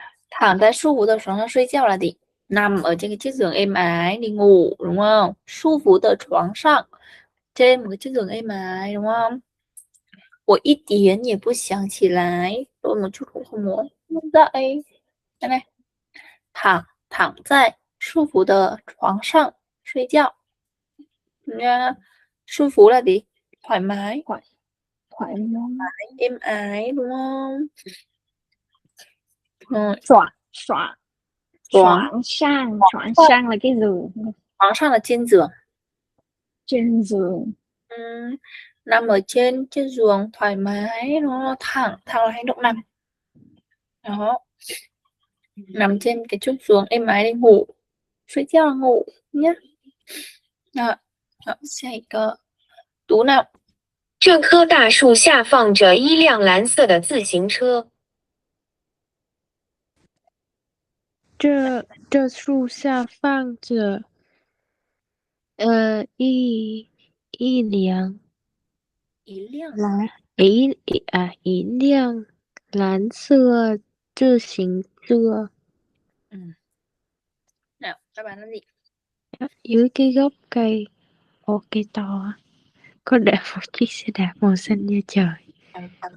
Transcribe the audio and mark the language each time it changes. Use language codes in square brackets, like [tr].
[zh] 躺在舒服的床上睡觉 [vi] là gì? Nằm ở trên cái chiếc giường êm ái đi ngủ, đúng không? [zh] 舒服的床上 [vi] trên một cái chiếc giường êm ái, đúng không? [zh] 我一点也不想起来, [vi] tôi một chút cũng không muốn dậy. Đây này. [zh] 躺在舒服的床上睡觉. [vi] Nha. 舒服 là gì? Thoải mái. Thoải mái. Êm ái, đúng không? Rồi. Choạng sang là cái giường. Choạng sang là trên giường. Trên giường. Nằm ở trên chiếc giường thoải mái, nó thẳng là hành động nằm. Đó. Nằm trên cái chiếc giường êm ái để ngủ. 睡觉 là ngủ nhé. Rồi. [zh] 下一个读 [vi] nào. [zh] 这棵大树下放着一辆蓝色的自行车。这树下放着一辆蓝色自行车. [vi] Nào, các bạn nói gì? Dưới cái gốc cây cây to có để một chiếc xe đạp màu xanh da trời.